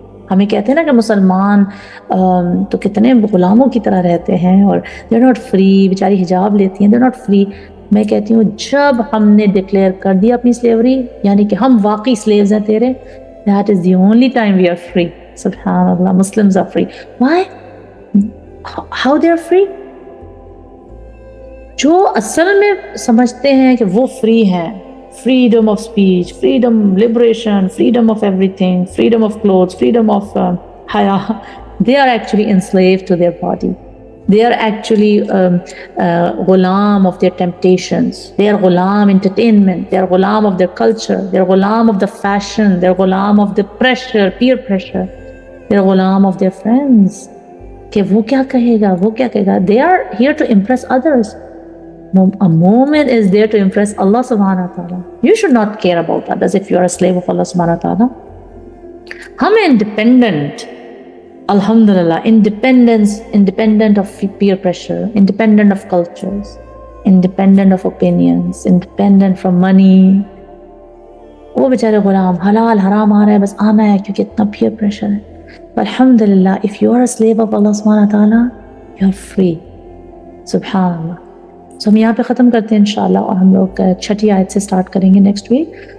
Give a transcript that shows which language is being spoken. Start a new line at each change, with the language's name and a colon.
Urdu: ہمیں کہتے ہیں نا کہ مسلمان تو کتنے غلاموں کی طرح رہتے ہیں اور
English: they are not free,
Urdu: بیچاری حجاب لیتی ہیں، دے آر ناٹ فری. میں کہتی ہوں جب ہم نے ڈکلیئر کر دیا اپنی سلیوری، یعنی کہ ہم واقعی سلیوز ہیں تیرے،
English: that is the only time we are free. سبحان Muslims are free. Why? How they are free?
Urdu: جو اصل میں سمجھتے ہیں کہ وہ فری ہیں،
English: freedom of speech, freedom, liberation, freedom of everything, freedom of clothes, freedom of haya, they are actually enslaved to their body. They are actually ghulam of their temptations. They are ghulam entertainment. They are ghulam of their culture. They are ghulam of the fashion. They are ghulam of the pressure, peer pressure. They are ghulam of their friends.
Urdu: کہ وہ کیا کہے گا، وہ کیا کہے گا.
English: They are here to impress others. A moment is there to impress Allah subhanahu wa ta'ala. You should not care about others if you are a slave of Allah subhanahu wa ta'ala. ہم independent, alhamdulillah, independent of peer pressure, independent of cultures, independent of opinions, independent from money.
Urdu: وہ بیچارے غلام، حلال حرام آ رہا ہے بس آنا ہے کیونکہ اتنا peer pressure ہے.
English: Alhamdulillah, if you are a slave of Allah subhanahu wa ta'ala, you are free.
Arabic: Subhanallah.
Urdu: So ہم یہاں پہ ختم کرتے ہیں انشاءاللہ، اور ہم لوگ 6 آیت سے سٹارٹ کریں گے نیکسٹ ویک.